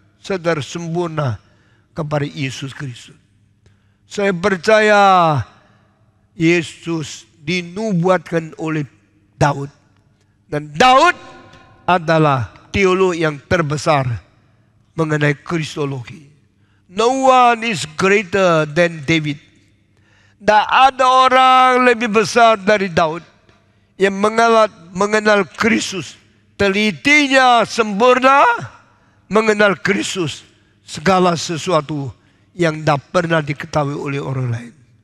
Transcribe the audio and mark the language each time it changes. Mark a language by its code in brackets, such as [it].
[id] Secara sempurna kepada Yesus Kristus. Saya percaya Yesus dinubuatkan oleh Daud. Dan Daud adalah teolog yang terbesar mengenai kristologi. [en] No one is greater than David. [id] Tidak ada orang lebih besar dari Daud yang mengenal Kristus. Telitinya sempurna mengenal Kristus, segala sesuatu yang tidak pernah diketahui oleh orang lain.